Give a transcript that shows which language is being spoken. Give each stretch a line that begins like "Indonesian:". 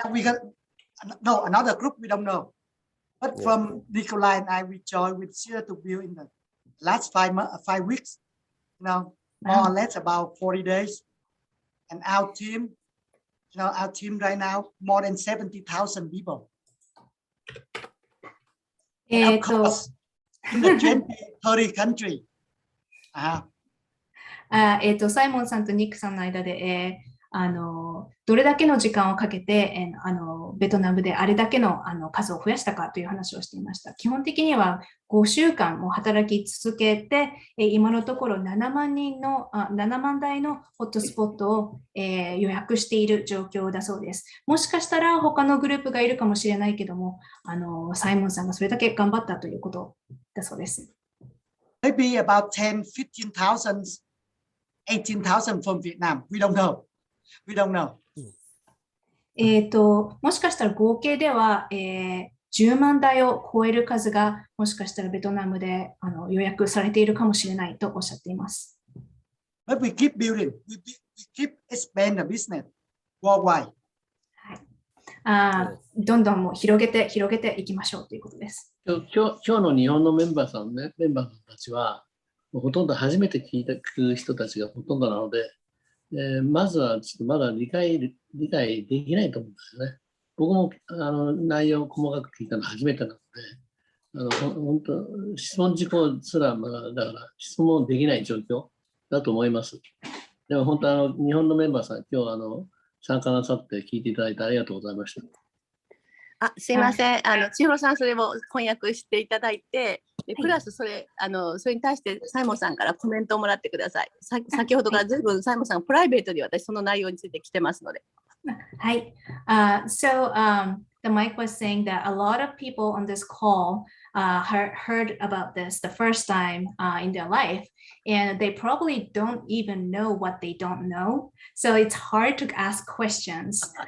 English: We got another group we don't know. But from Nikolai and I we joined with serious to build in the last 5 weeks. More or less about 40 days. And our team, our team right now, more than 70,000 people. Of course, in the 30 countries.
Japanese: サイモンさんとニックさんの間で、どれだけの時間をかけて、ベトナムであれだけの、数を増やしたかという話をしていました。基本的には5週間も働き続けて、今のところ7万台のホットスポットを、予約している状況だそうです。もしかしたら他のグループがいるかもしれないけども、サイモンさんがそれだけ頑張ったということだそうです。
English: Maybe about 10, 15,000, 18,000 from Vietnam. We don't know. We don't know.
Japanese: もしかしたら合計では、10万台を超える数がもしかしたらベトナムで予約されているかもしれないとおっしゃっています。
English: But we keep building, we keep expand the business worldwide.
Japanese: どんどんもう広げていきましょうということです。今日の日本のメンバーさんたちは、ほとんど初めて聞く人たちがほとんどなので、まずはちょっとまだ理解できないと思うんですよね。僕も内容を細かく聞いたの初めてなので、本当質問事項すらまだだから質問できない状況だと思います。でも本当日本のメンバーさん、今日参加なさって聞いていただいてありがとうございました。すいません。千尋さん、それを翻訳していただいて、プラスそれに対してサイモンさんからコメントをもらってください。先ほどからずいぶんサイモンさんがプライベートで私その内容について来てますので。はい。
English: The mic was saying that a lot of people on this call heard about this the first time in their life, and they probably don't even know what they don't know. So it's hard to ask questions.